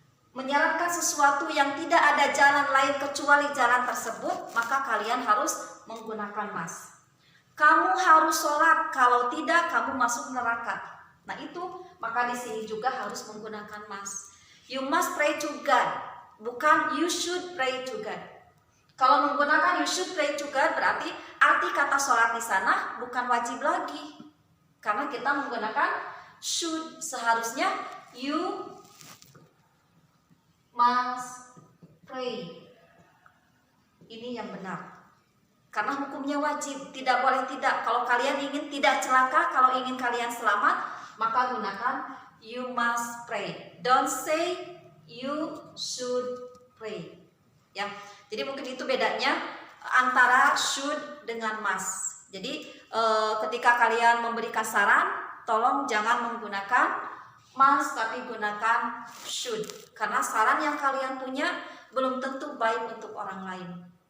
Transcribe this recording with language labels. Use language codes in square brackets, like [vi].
[id] Menyarankan sesuatu yang tidak ada jalan lain kecuali jalan tersebut, maka kalian harus menggunakan must. Kamu harus sholat, kalau tidak kamu masuk neraka. Nah itu, maka di sini juga harus menggunakan must. [en] You must pray to God, [id] bukan [en] you should pray to God. [id] Kalau menggunakan [en] you should pray to God, [id] berarti arti kata sholat di sana bukan wajib lagi. Karena kita menggunakan should, seharusnya [en] you must pray. [id] Ini yang benar. Karena hukumnya wajib, tidak boleh tidak. Kalau kalian ingin tidak celaka, kalau ingin kalian selamat, maka gunakan [en] you must pray. Don't say you should pray. [id] Ya. Jadi mungkin itu bedanya antara should dengan must. Jadi ketika kalian memberikan saran, tolong jangan menggunakan must tapi gunakan should. Karena saran yang kalian punya belum tentu baik untuk orang lain.